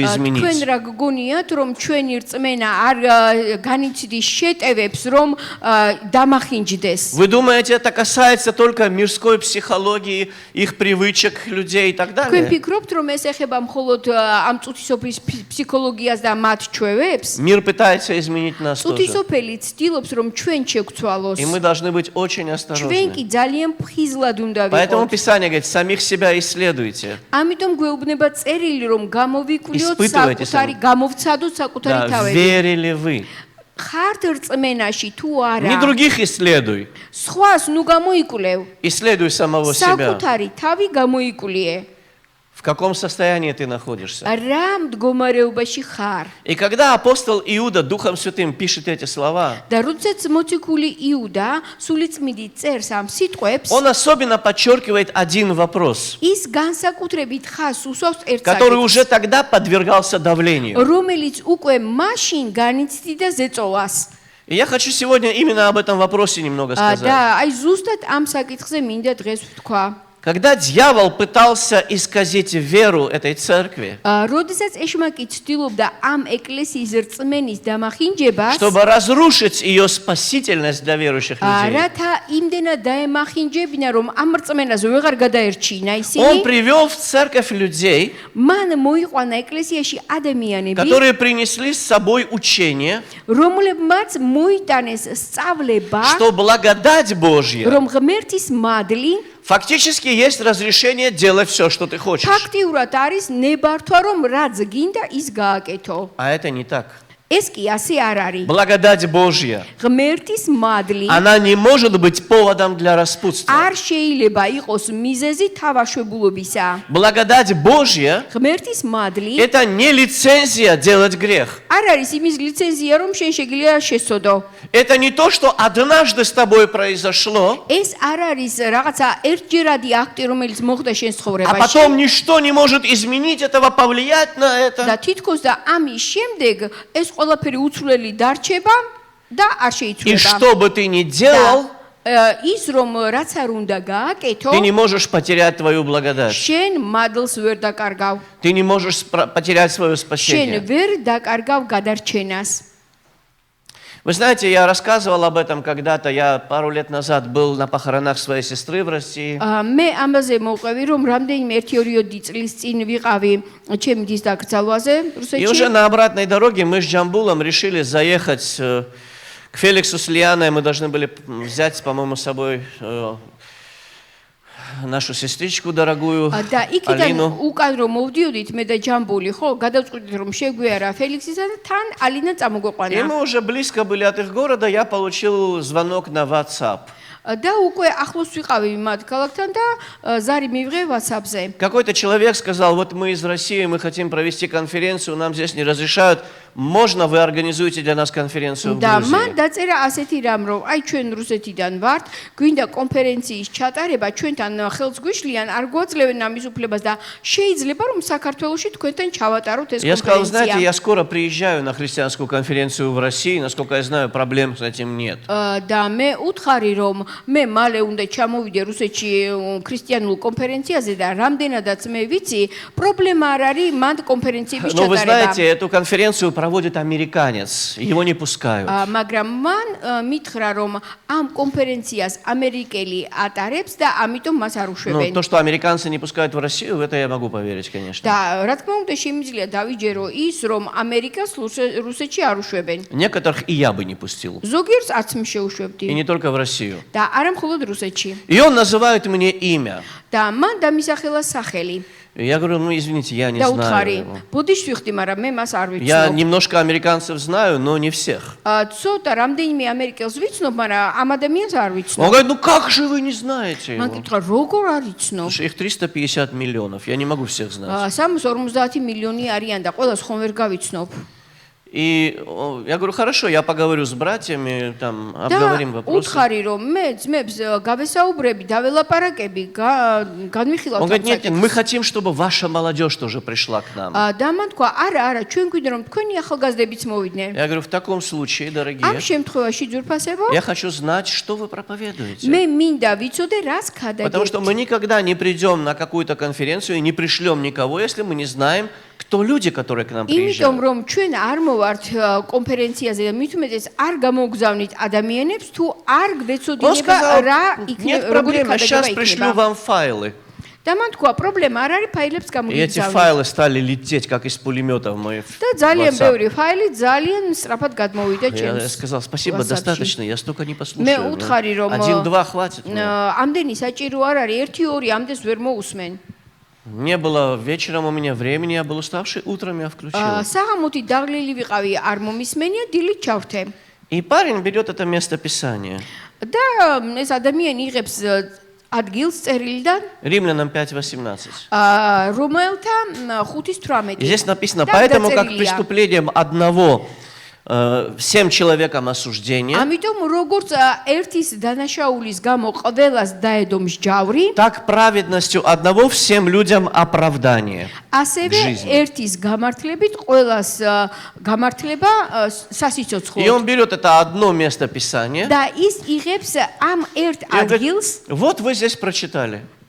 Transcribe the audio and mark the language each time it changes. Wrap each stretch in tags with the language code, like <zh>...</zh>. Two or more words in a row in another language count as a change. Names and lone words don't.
<ka>თქვენ</ka> <ru>изменить?</ru> <ka>რა გგონიათ, რომ ჩვენი რწმენა არ განიცდის შეტევებს, რომ დამახინჯდეს?</ka> <ru>Вы думаете, это касается только мирской психологии, их привычек людей и так</ru> <ka>თქვენ</ka> <ru>далее?</ru> <ka>ფიქრობთ, რომ ეს ეხება მხოლოდ ამ წუთისოფლის ფსიქოლოგიას და მათ ჩვევებს?</ka> <ru>Мир пытается изменить нас тоже.</ru> <ka>წუთისოფელი ცდილობს, რომ ჩვენ შეგცვალოს.</ka> <ru>И мы должны быть очень</ru> <ka>ჩვენ</ka> <ru>осторожны.</ru> <ka>კი ძალიან ფხიზლად უნდა</ka> <ru>Поэтому</ru> <ka>ვიყოთ.</ka> <ru>Писание говорит, самих себя исследуйте.</ru> <ka>ამიტომ გვეუბნება წერილი, რომ გამოვიკვლიოთ</ka> <ru>Испытывайте</ru> <ka>საკუთარი, გამოვცადოთ საკუთარი</ka> <ru>Да,</ru> <ka>თავები.</ka> <ru>верили вы.</ru> <ka>ხართ რწმენაში თუ</ka> <ru>Не</ru> <ka>არა?</ka> <ru>других исследуй.</ru> <ka>სხვას ნუ გამოიკვლევ.</ka> <ru>Исследуй самого себя.</ru> <ka>საკუთარი თავი გამოიკვლიე.</ka> <ru>В каком состоянии ты находишься?</ru> <ka>რა მდგომარეობაში ხარ?</ka> <ru>И когда апостол Иуда Духом Святым пишет эти слова,</ru> <ka>და როდესაც მოციქული იუდა სულიწმიდი წერს ამ სიტყვებს,</ka> <ru>он особенно подчеркивает один вопрос,</ru> <ka>ის განსაკუთრებით ხას უსვავს ერთ</ka> <ru>который</ru> <ka>საკითხს,</ka> <ru>уже тогда подвергался давлению.</ru> <ka>რომელიც უკვე მაშინ განიცდიდა ზეწოლას.</ka> <ru>И я хочу сегодня именно об этом вопросе немного сказать.</ru> <ka>და აი ზუსტად ამ საკითხზე მინდა დღეს ვთქვა.</ka> <ru>Когда дьявол пытался исказить веру этой церкви,</ru> <ka>როდესაც ეშმაკი ცდილობდა ამ ეკლესიის რწმენის დამახინჯებას,</ka> <ru>чтобы разрушить ее спасительность для верующих людей,</ru> <ka>რათა იმდენად დაემახინჯებინა, რომ ამ რწმენას ვეღარ გადაერჩინა</ka> <ru>он</ru> <ka>ისინი,</ka> <ru>привел в церковь людей,</ru> <ka>მან მოიყვანა ეკლესიაში ადამიანები,</ka> <ru>которые принесли с собой учение,</ru> <ka>რომლებმაც მოიტანეს სწავლება,</ka> <ru>что благодать Божья</ru> <ka>რომ ღმერთის მადლი</ka> <ru>Фактически есть разрешение делать все, что ты хочешь.</ru> <ka>ფაქტიურად არის ნებართვა რომ რაც გინდა ის გააკეთო.</ka> <ru>А это не так.</ru> <ka>ეს კი ასე არ არის.</ka> <ru>Благодать Божья,</ru> <ka>ღმერთის მადლი</ka> <ru>она не может быть поводом для распутства.</ru> <ka>არ შეიძლება იყოს მიზეზი თავაშვებულობისა.</ka> <ru>Благодать Божья</ru> <ka>ღმერთის მადლი –</ka> <ru>это не лицензия делать грех.</ru> <ka>არ არის იმის ლიცენზია რომ შენ შეგიძლია შესწოდო.</ka> <ru>Это не то, что однажды с тобой произошло,</ru> <ka>ეს არ არის რაღაცა ერთჯერადი აქტი რომელიც მოხდა შენ</ka> <ru>а</ru> <ka>ცხოვრებაში.</ka> <ru>потом ничто не может изменить этого, повлиять на это.</ru> <ka>და თითქოს და ამის შემდეგ ეს ყველაფერი უცვლელი დარჩება და არ</ka> <ru>И</ru> <ka>შეიცვლება.</ka> <ru>что бы ты ни делал,</ru> <ka>ის რომ რაც არ უნდა გააკეთო,</ka> <ru>ты не можешь потерять твою благодать.</ru> <ka>შენ მადლს ვერ დაკარგავ.</ka> <ru>Ты не можешь потерять свое</ru> <ka>შენ</ka> <ru>спасение.</ru> <ka>ვერ დაკარგავ გადარჩენას.</ka> <ru>Вы знаете, я рассказывал об этом когда-то. Я пару лет назад был на похоронах своей сестры в России.</ru> <ka>მე ამაზე მოვყვევი რომ რამდენიმე 1-2 წლის წინ ვიყავი ჩემი დის დაკრძალვაზე</ka> <ru>И уже</ru> <ka>რუსეთში.</ka> <ru>на обратной дороге мы с Джамбулом решили заехать к Феликсу с Лианой. Мы должны были взять, по-моему, с собой нашу сестричку дорогую,</ru> <ka>და იქიდან</ka> <ru>Алину.</ru> <ka>უკან რომ მოვდიოდით მე და ჯამბული, ხო, გადავწყვიტეთ რომ შეგვიარა ფელიქსისა და თან ალინა</ka> <ru>И</ru> <ka>წამოგვეყვანა.</ka> <ru>мы уже близко были от их города. Я получил звонок на WhatsApp.</ru> <ka>და უკვე ახლოს ვიყავი მათ ქალაქთან და ზარი მივიღე WhatsApp-ზე.</ka> <ru>Какой-то человек сказал: вот мы из России, мы хотим провести конференцию, нам здесь не разрешают. Можно вы организуете для нас конференцию в</ru> <ka>და</ka> <ru>Грузии?</ru> <ka>მან დაწერა ასეთი რამ, რომ აი ჩვენ რუსეთიდან ვართ, გვინდა კონფერენციის ჩატარება, ჩვენთან ხელს გვიშლიან, არ გვაძლევენ ამის უფლებას და შეიძლება რომ საქართველოში თქვენთან ჩავატაროთ ეს</ka> <ru>Я сказал: знаете,</ru> <ka>კონფერენცია.</ka> <ru>я скоро приезжаю на христианскую конференцию в России, насколько я знаю, проблем с этим нет.</ru> <ka>და მე უთხარი რომ მე მალე უნდა ჩამოვიდე რუსეთში ქრისტიანულ კონფერენციაზე და რამდენადაც მე ვიცი, პრობლემა არ არის მან კონფერენციების</ka> <ru>Но вы</ru> <ka>ჩატარება.</ka> <ru>знаете, эту конференцию проводит американец, его не пускают.</ru> <ka>მაგრამ მან მითხრა რომ ამ კონფერენციას ამერიკელი ატარებს და ამიტომ მას არ</ka> <ru>Ну,</ru> <ka>უშვებენ.</ka> <ru>то, что американцы не пускают в Россию, в это я могу поверить, конечно.</ru> <ka>და რა თქმა უნდა შემიძლია დავიჯერო ის რომ ამერიკას რუსეთში არ უშვებენ.</ka> <ru>Некоторых и я бы не пустил.</ru> <ka>ზოგიერთს არც</ka> <ru>И</ru> <ka>შეუშვებდი</ka> <ru>не только в Россию.</ru> <ka>და არა მხოლოდ რუსეთში.</ka> <ru>И он называет мне имя.</ru> <ka>და მან დამისახელა სახელი</ka> <ru>Я говорю: ну, извините, я не</ru> <ka>და</ka> <ru>знаю</ru> <ka>უთხარი</ka> <ru>его.</ru> <ka>ბოდიშ ვიხდი, მაგრამ მე მას არ</ka> <ru>Я</ru> <ka>ვიცნობ.</ka> <ru>немножко американцев знаю, но не всех.</ru> <ka>ცოტა რამდენიმე ამერიკელს ვიცნობ, მაგრამ ამ ადამიანს არ</ka> <ru>Он</ru> <ka>ვიცნობ.</ka> <ru>говорит: ну как же вы не знаете</ru> <ka>მან</ka> <ru>его?</ru> <ka>კითხა როგორ არ იცნობ?</ka> <ru>Слушай, их 350 миллионов, я не могу всех знать.</ru> <ka>350 მილიონი არიან და ყველას ხომ ვერ გავიცნობ.</ka> <ru>И я говорю: хорошо, я поговорю с братьями, там,</ru> <ka>და</ka> <ru>обговорим вопросы.</ru> <ka>უთხარი რომ მე ძმებს გავესაუბრები, დაველაპარაკები, განვიხილავთ</ka> <ru>Он говорит: нет,</ru> <ka>ამ</ka> <ru>мы хотим, чтобы ваша молодежь тоже пришла к нам.</ru> <ka>და მან თქვა არა, ჩვენ გვინდა რომ თქვენი ახალგაზრდებიც მოვიდნენ.</ka> <ru>Я говорю: в таком случае,</ru> <ka>ამ</ka> <ru>дорогие,</ru> <ka>შემთხვევაში ძურფასებო,</ka> <ru>я хочу знать, что вы проповедуете.</ru> <ka>მე მინდა ვიცოდე რას</ka> <ru>Потому что мы</ru> <ka>ქადაგებთ.</ka> <ru>никогда не придем на какую-то конференцию и не пришлем никого, если мы не знаем, кто люди, которые к нам</ru> <ka>იმიტომ</ka> <ru>приезжают.</ru> <ka>რომ ჩვენ არ მოვართ კონფერენციაზე და მით უმეტეს არ გამოგზავნით ადამიანებს თუ არ</ka> <ru>Он</ru> <ka>გვეცოდინება</ka> <ru>сказал:</ru> <ka>რა</ka> <ru>нет</ru> <ka>იქნება, როგორი</ka> <ru>проблем, я сейчас</ru> <ka>ქადაგება</ka> <ru>пришлю</ru> <ka>იქნება.</ka> <ru>вам файлы.</ru> <ka>და მან თქვა პრობლემა არ არის, ფაილებს</ka> <ru>И эти</ru> <ka>გამოგზავნით.</ka> <ru>файлы стали лететь, как из пулемета в мой</ru> <ka>და ძალიან</ka> <ru>WhatsApp.</ru> <ka>ბევრი фаილი ძალიან სწრაფად გადმოვიდა</ka> <ru>Я</ru> <ka>ჩემს.</ka> <ru>сказал: спасибо,</ru> <ka>WhatsApp-ში.</ka> <ru>достаточно, я столько не</ru> <ka>მე</ka> <ru>послушаю.</ru> <ka>უთხარი რომ</ka> <ru>Один-два хватит. мне.</ru> <ka>ამდენი საჭირო არ არის, 1-2 ამდენს ვერ მოусმენ.</ka> <ru>Не было вечером у меня времени, я был уставший, утром я включил.</ru> <ka>საღამოთი დაღლილი ვიყავი, არ მომისმენია, დილით ჩავრთე.</ka> <ru>И парень берет это место Писания.</ru> <ka>და ეს ადამიანი იღებს ადგილს წერილიდან</ka> <ru>Римлянам 5:18.</ru> <ka>რომელთა 5:18.</ka> <ru>И здесь написано:</ru> <ka>და</ka> <ru>поэтому как</ru> <ka>დაწერილია.</ka> <ru>преступлением одного всем человекам осуждение,</ru> <ka>ამიტომ როგორც ერთის დანაშაულის გამო ყველას დაედო მსჯავრი,</ka> <ru>так праведностью одного всем людям оправдание.</ru> <ka>ასევე</ka> <ru>жизни.</ru> <ka>ერთის გამართლებით ყველას გამართლება</ka> <ru>И</ru> <ka>სასიცოცხლოდ.</ka> <ru>он берет это одно место Писания.</ru> <ka>და ის იღებს ამ ერთ</ka> <ru>И он говорит:</ru> <ka>ადგილს</ka> <ru>вот вы здесь прочитали.</ru>